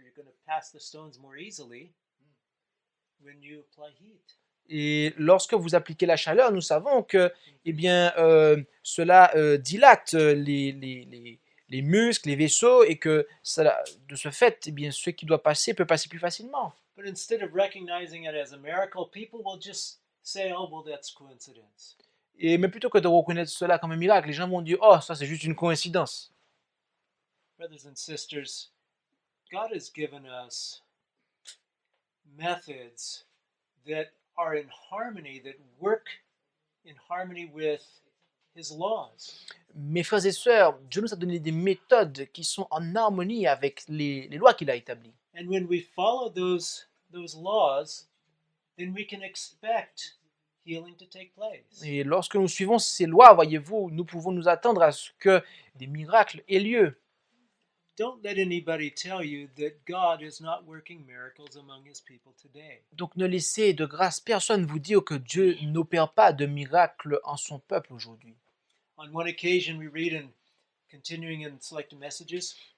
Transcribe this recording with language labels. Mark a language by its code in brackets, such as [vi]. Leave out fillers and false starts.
[en] You're going to pass the stones more easily when you apply heat. [fr] Et lorsque vous appliquez la chaleur, nous savons que eh bien, cela dilate les muscles, les vaisseaux, et que cela, de ce fait, eh bien, ce qui doit passer peut passer plus facilement. [en] But instead of recognizing it as a miracle, people will just say, oh, well, that's coincidence. [fr] Mais plutôt que de reconnaître cela comme un miracle, les gens vont dire, oh, ça c'est juste une coïncidence. [en] Brothers and sisters, God has given us methods that are in harmony, that work in harmony with His laws. [fr] Mes frères et sœurs, Dieu nous a donné des méthodes qui sont en harmonie avec les lois qu'il a établies. [en] And when we follow those laws, then we can expect healing to take place. [fr] Et lorsque nous suivons ces lois, voyez-vous, nous pouvons nous attendre à ce que des miracles aient lieu. [en] Don't let anybody tell you that God is not working miracles among His people today. [fr] Donc ne laissez de grâce personne vous dire que Dieu n'opère pas de miracles en son peuple aujourd'hui. [en] On one occasion, we read in continuing in selected messages,